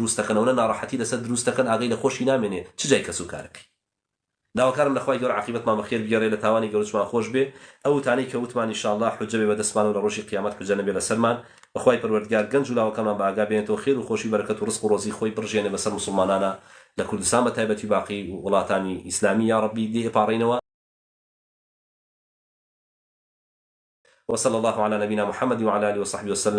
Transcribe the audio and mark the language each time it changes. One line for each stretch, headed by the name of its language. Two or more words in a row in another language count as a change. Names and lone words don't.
Central Kurdish: دروستەکەنەوە نە ناڕەحەتی لەسەر دروستەکەن ئاگەی لە خۆشی نامێنێ چ جای کەسوکارەکەی داواکارم لەخوای گەورە عاقبەتمان بەخێر بگێڕێ لە تاوانی گەورەمان خۆش بێ ئەو تانەی کە وتمان ئینشاءالله حجە بێ بەدەستمان و لە ڕۆژی قیامەت حجە نەبێ لەسەرمان بەخوای پەروەردگار گەنج و لاوەکانمان بە ئاگا بێنێتەوە خێر و خۆشی بەرەکەت و ڕزق و ڕۆزی خۆی بڕژێنێ بەسەر موسڵمانانە لە کوردستان بە تایبەتی باقی وڵاتانی ئیسلامی
Arabic: یا ڕەبی
Central Kurdish: دێپاڕێنەوە
Arabic: وصلى الله على نبينا محمد وعلى آله وصحبه وسلم